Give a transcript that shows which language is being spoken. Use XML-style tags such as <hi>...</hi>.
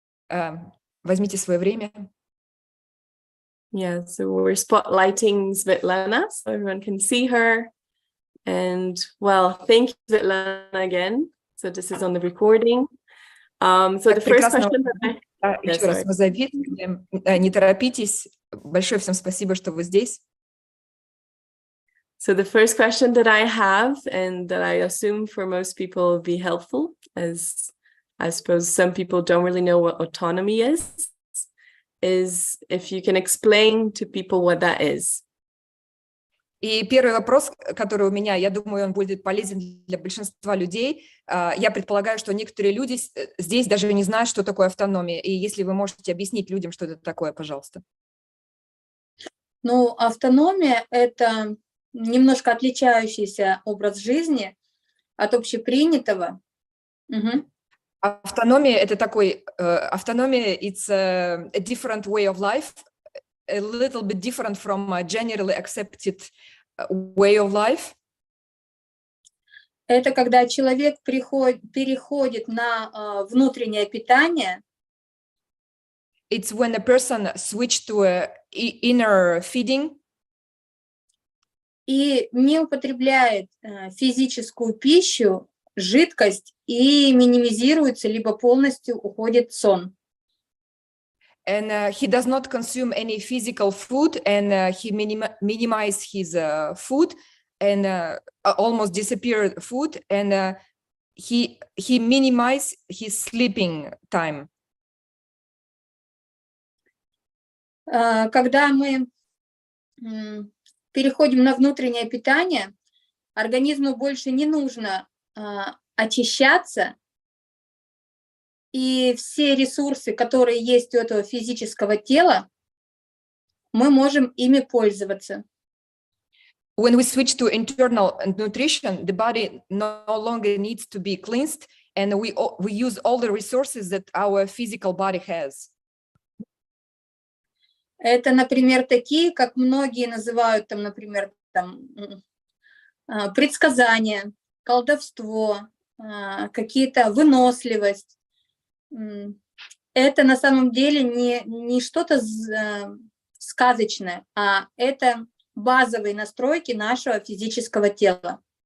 <ru>вживую. Возьмите свое время.</ru> <en>Yeah, so we're spotlighting Svetlana, so everyone can see her. And well, thank you, Svetlana, again. So this is on the recording. So the first question that</en> <ru>Еще раз мы завидуем. Не торопитесь. Большое всем спасибо, что вы здесь.</ru> <en>So the first question that I have, and that I assume for most people will be helpful, as I suppose some people don't really know what autonomy is if you can explain to people what that is.</en> <ru>И первый вопрос, который у меня, я думаю, он будет полезен для большинства людей. Я предполагаю, что некоторые люди здесь даже не знают, что такое автономия. И если вы можете объяснить людям, что это такое, пожалуйста. Ну, автономия – это немножко отличающийся образ жизни от общепринятого. Автономия – это такой… Автономия</ru> <en>– it's a different way of life, a little bit different from a generally accepted way of life.</en> <ru>Это когда человек переходит на внутреннее питание.</ru> <en>It's when a person switches to a inner feeding.</en> <ru>И не употребляет физическую пищу, жидкость, и минимизируется, либо полностью уходит сон.</ru> <en>And he does not consume any physical food, and he minimizes his food, and almost disappear food, and he minimizes his sleeping time.</en> <ru>Когда мы переходим на внутреннее питание, организму больше не нужно очищаться, и все ресурсы, которые есть у этого физического тела, мы можем ими пользоваться.</ru> <en>When we switch to internal nutrition, the body no longer needs to be cleansed, and we use all the resources that our physical body has.</en> <ru>Это, например, такие, как многие называют, там, например, предсказания, колдовство, какие-то выносливость. Это на самом деле не что-то сказочное, а это базовые настройки нашего физического тела.</ru>